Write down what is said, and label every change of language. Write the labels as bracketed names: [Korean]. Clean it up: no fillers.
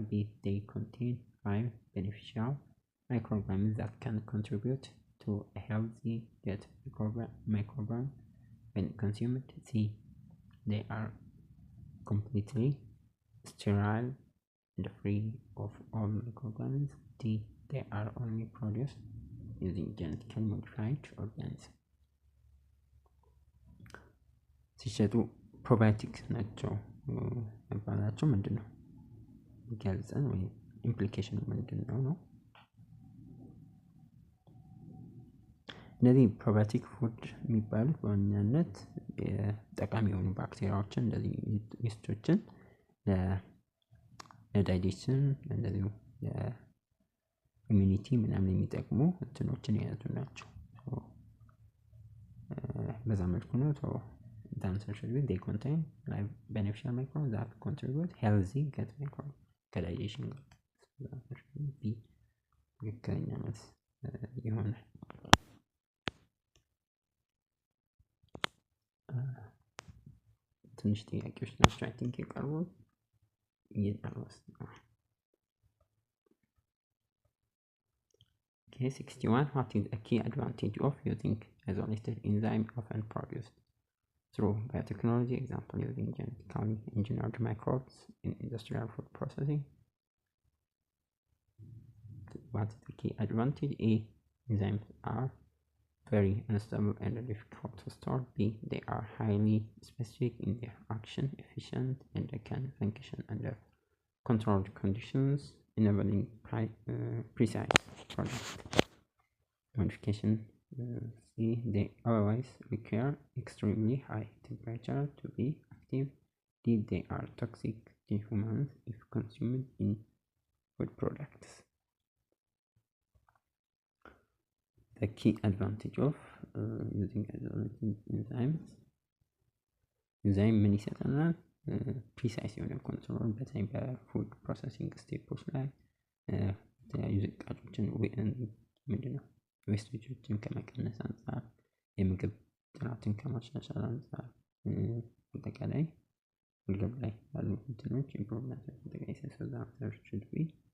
[English] B, they contain 5 beneficial microorganisms that can contribute to a healthy gut microbiome when consumed. C, they are completely sterile and free of all microorganisms. D, they are only produced using genetically modified organisms. [Amharic] ሲሸጡ ፕሮባዮቲክስ ናቸው መባላቸው ምንድን ነው ገልጸን ወይ ኢምፕሊኬሽኑ ምንድን ነው? እነዚህ ፕሮባዮቲክ ፉድ የሚባሉት በዋናነት ጠቃሚ የሆኑ ባክቴሪያዎችን እንደዚህ ኢስቶችን ለዳይጀሽን እንደዚህ ለኢሚኒቲ ምናምን የሚጠቅሙ እንትኖችን የያዙ ናቸው። በዛ መልኩ ነው [English] the answer should be they contain like beneficial microbes that contribute healthy gut microbes digestion. The answer should be [Amharic] ትክክለኛ መልስ ይሆናል። ትንሽ ጥያቄዎች ናቸው [English] I think [Amharic] የቀሩት እየጨረስን ነው። [English] Okay, 61. What is a key advantage of using isolated enzyme often produced through biotechnology, example using genetically engineered microbes in industrial food processing? What is the key advantage? A, enzymes are very unstable and difficult to store. B, they are highly specific in their action, efficient, and they can function under controlled conditions, enabling precise product modification. C, they always require extremely high temperature to be active. D, they are toxic to humans if consumed in food products. The key advantage of using isolated enzymes enzyme [Amharic] ምን ይሰጠናል? ፕሪሳይስ የሆነ ኮንትሮል በተለይ በፉድ ፕሮሰሲንግ ስቴፖች ላይ የተለያዩ ዝቃጮችን ምንድነው ዌስቶችን ከመቀነስ አንጻር የምግብ ጥራትን ከማሻሻል አንጻር አጠቃላይ ምግብ ላይ ያሉ እንትኖች ኢምፕሩቭመንት አጠቃላይ ሰዛ [English] should be